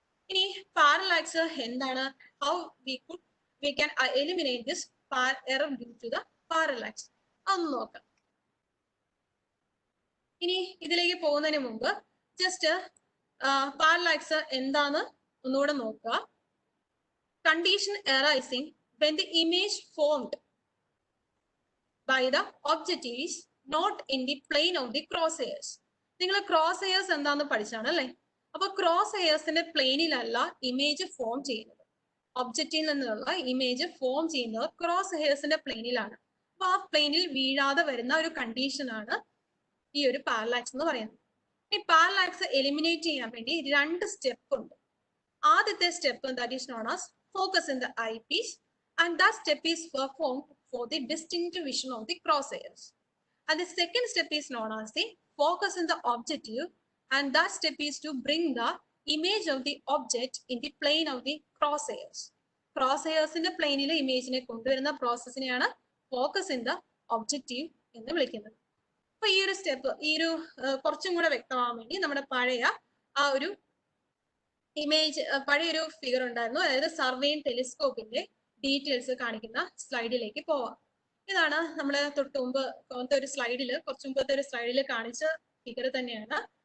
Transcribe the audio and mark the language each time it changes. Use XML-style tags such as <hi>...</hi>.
<ml>ഇനി പാരലാക്സ് എന്താണ്?</ml> <en>how we can eliminate this error due to the parallax</en> <ml>അതൊന്ന് നോക്കാം. ഇനി ഇതിലേക്ക് പോകുന്നതിന് മുമ്പ് ജസ്റ്റ് പാരലാക്സ് എന്താന്ന് ഒന്നുകൂടെ നോക്കുക.</ml> <en>Condition arising when the image formed by the object is not in the plane of the crosshairs.</en> <ml>നിങ്ങൾ ക്രോസ് ഹെയർസ് എന്താന്ന് പഠിച്ചാണ് അല്ലേ? അപ്പൊ ക്രോസ് ഹെയർസിന്റെ പ്ലെയിനിലല്ല ഇമേജ് ഫോം ചെയ്യുന്നത്. ഒബ്ജക്റ്റിൽ നിന്നുള്ള ഇമേജ് ഫോം ചെയ്യുന്നത് ക്രോസ് ഹെയർസിന്റെ പ്ലെയിനിലാണ്. അപ്പൊ ആ പ്ലെയിനിൽ വീഴാതെ വരുന്ന ഒരു കണ്ടീഷനാണ് ഈ ഒരു പാരലാക്സ് എന്ന് പറയുന്നത്. ഈ പാരലാക്സ് എലിമിനേറ്റ് ചെയ്യാൻ വേണ്ടി 2 സ്റ്റെപ്പ് ഉണ്ട്. ആദ്യത്തെ step</ml> <en>That is known as focus in the eyepiece, and that step is performed for the distinct vision of the crosshairs. And the second step is known as the focus in the objective, and that step is to bring the image of the object in the plane of the crosshairs. Crosshairs in the plane</en> <ml>ile image ne konduvaruna process neയാണ്</ml> <en>focus in the objective</en> <ml>എന്ന് വിളിക്കുന്നത്. അപ്പൊ ഈ ഒരു step കുറച്ചും കൂടെ വ്യക്തമാവാൻ വേണ്ടി നമ്മുടെ പഴയ ആ ഒരു ഇമേജ് പഴയൊരു ഫിഗർ ഉണ്ടായിരുന്നു, അതായത് സർവേയിൻ ടെലിസ്കോപ്പിന്റെ ഡീറ്റെയിൽസ് കാണിക്കുന്ന സ്ലൈഡിലേക്ക് പോവാം. ഇതാണ് നമ്മൾ തൊട്ട് മുമ്പ് ഒരു സ്ലൈഡില് കുറച്ചു മുമ്പത്തെ ഒരു സ്ലൈഡിൽ കാണിച്ച ഫിഗർ തന്നെയാണ്.</ml>